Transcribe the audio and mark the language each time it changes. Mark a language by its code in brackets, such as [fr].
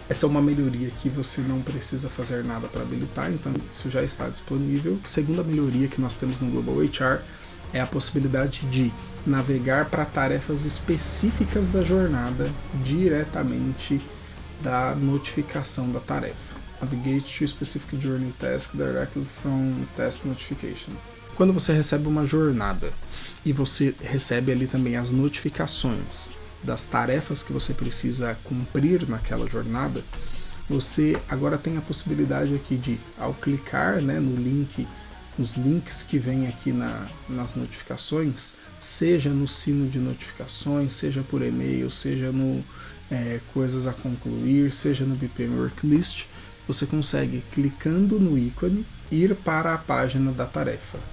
[pt] Essa é uma melhoria que você não precisa fazer nada para habilitar, então isso já está disponível. A segunda melhoria que nós temos no Global HR é a possibilidade de navegar para tarefas específicas da jornada diretamente da notificação da tarefa. [en] Navigate to specific journey task directly from task notification. [pt] Quando você recebe uma jornada e você recebe ali também as notificações das tarefas que você precisa cumprir naquela jornada, você agora tem a possibilidade aqui de, ao clicar, né, nos links que vem aqui nas notificações, seja no sino de notificações, seja por e-mail, seja no coisas a concluir, seja no BPM Worklist, você consegue, clicando no ícone, ir para a página da tarefa.